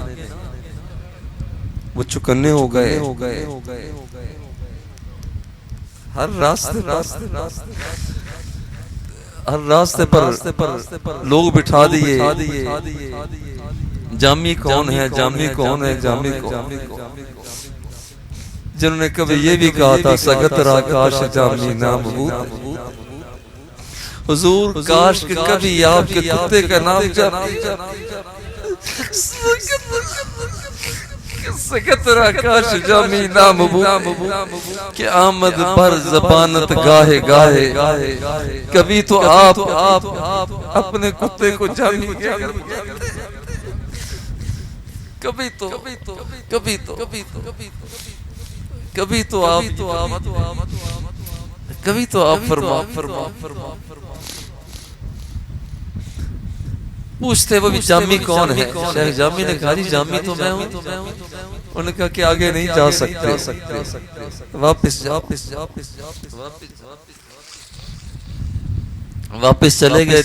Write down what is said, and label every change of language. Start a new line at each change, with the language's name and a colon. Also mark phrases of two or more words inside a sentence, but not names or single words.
Urdu: وہ چکنے ہو گئے، ہر راستے پر لوگ بٹھا دیے، جامی کون ہے، جامی کون ہے، جامی کون، جنہوں نے کبھی یہ بھی کہا تھا
Persian: سگت را کاش جامی نام بود،
Urdu: حضور کاش کہ کبھی آپ کے کتے کا نام جامی،
Persian: سگت را کاش جامی نام بود، کہ آمد بر زبانت گاہے گاہے،
Urdu: کبھی تو آپ اپنے کتے کو جامی کیا کرتے، کبھی تو آپ فرما پوچھتے وہ بھی جامی کون ہے، شیخ جامی نے کہا جی جامی تو میں ہوں، انہوں نے کہا کہ آگے نہیں جا سکتے، واپس چلے گئے۔